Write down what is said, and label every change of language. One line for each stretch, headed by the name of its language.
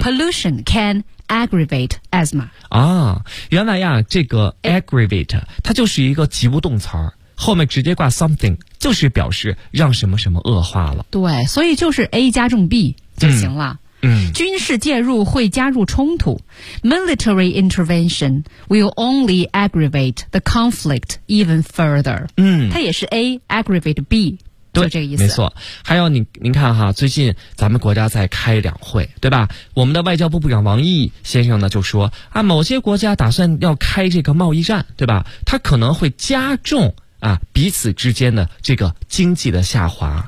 English: pollution can aggravate asthma。
Chinese: 啊，原来呀，这个 aggravate 它就是一个及物动词儿。后面直接挂 something, 就是表示让什么什么恶化了。对，所以就是 A 加重 B 就行了。嗯。军事介入会加入冲突。
English: Military intervention will only aggravate the conflict even further. 嗯。
Chinese: 它也是 A, aggravate B, 对，就这个意思。没错。还有您看哈，最近咱们国家在开两会，对吧，我们的外交部部长王毅先生呢就说啊，某些国家打算要开这个贸易战，对吧，它可能会加重啊，彼此之间的这个经济的下滑。